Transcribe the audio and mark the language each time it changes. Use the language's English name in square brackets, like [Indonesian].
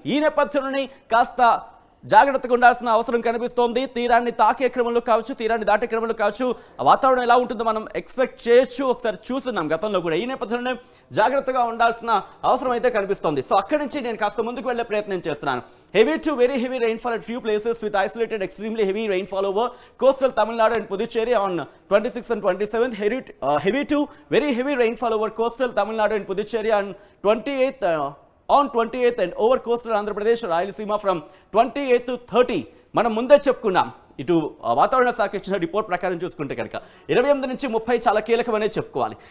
[Telugu] ఈ నేపథ్యంలోనే కాస్త జాగ్రత్తగా ఉండాల్సిన అవసరం కనిపిస్తోంది. తీరాన్ని తాకే క్రమంలో కావచ్చు, తీరాన్ని దాటే క్రమంలో కావచ్చు, వాతావరణం ఎలా ఉంటుందో మనం ఎక్స్పెక్ట్ చేయొచ్చు. ఒకసారి చూస్తున్నాం గతంలో కూడా. ఈ నేపథ్యంలోనే జాగ్రత్తగా ఉండాల్సిన అవసరం అయితే కనిపిస్తోంది. సో అక్కడి నుంచి నేను కాస్త ముందుకు వెళ్లే ప్రయత్నం చేస్తున్నాను. [English] Heavy to very heavy rainfall at few places with isolated extremely heavy rainfall over coastal Tamil Nadu and Puducherry on 26th and 27th. Heavy to very heavy rainfall over coastal Tamil Nadu and Puducherry on 28th and over coastal Andhra Pradesh, Rayalaseema from 28th to 30. [Telugu] మనం ముందే చెప్పుకున్నాం. ఇటు వాతావరణ శాఖ ఇచ్చిన report ప్రకారం చూసుకుంటే కనుక 28 నుంచి 30 చాలా కీలకమనే చెప్పుకోవాలి.